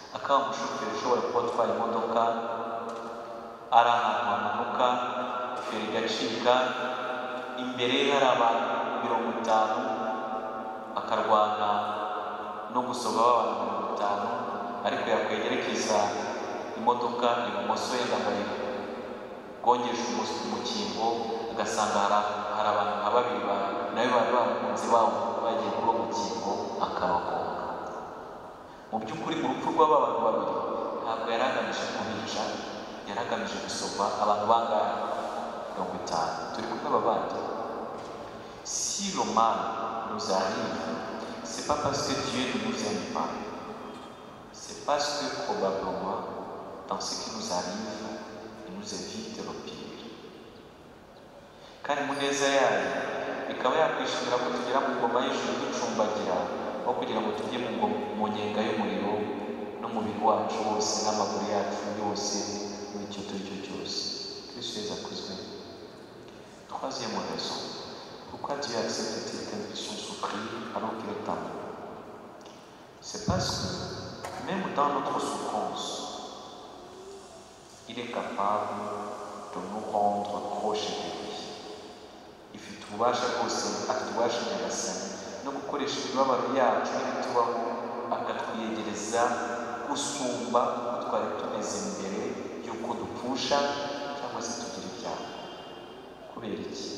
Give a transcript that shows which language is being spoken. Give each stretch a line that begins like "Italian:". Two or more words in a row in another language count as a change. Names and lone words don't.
Kinyarwanda: akaba umushoferi ushobora kuba atwaye imodoka ari ahantu hamanuka feri igacika, imbere hari abantu 50 akarwana no gusoba abantu 50, ariko yakwegerekeza imodoka ibumoso yenda ngo gongesha umukingo, agasanga hari abantu nka babiri nawe bari bamukunze bagiye kuri uwo mukingo akabagonga. Mu by'ukuri mu rupfu rw'aba bantu babiri ntabwo yari agamije kubica, yari agamije gusoba abantu bangahe 50. Turi kumwe abavandi.
French: Si le mal nous arrive, c'est pas parce que Dieu ne nous aime pas, c'est parce que probablement dans ce qui nous arrive, il nous évite le pire.
Kinyarwanda: Kandi mu neza yayo ikaba yakwishimira ko tugera mu ngoma y'ijuru ducumbagira, aho kugira ngo tujye mu nyenga y'umuriro n'umubiri wacu wose n'amaguru yacu yose n'icyo turi cyo cyose. Kristo Yesu akuzwe.
French: Troisième raison, pourquoi Dieu accepte-t-il qu'un puisse souffrir alors qu'il est amour? C'est parce que même dans notre souffrance, il est capable de nous rendre proches de lui.
Kinyarwanda: Ifite ububasha bwose, afite ububasha nyagasani no gukoresha imibabaro yacu n'ibitubaho akatwiyegereza gusumba uko twari tumeze mbere y'uko dupfusha cyangwa se tugira ibyaha. Kubera iki?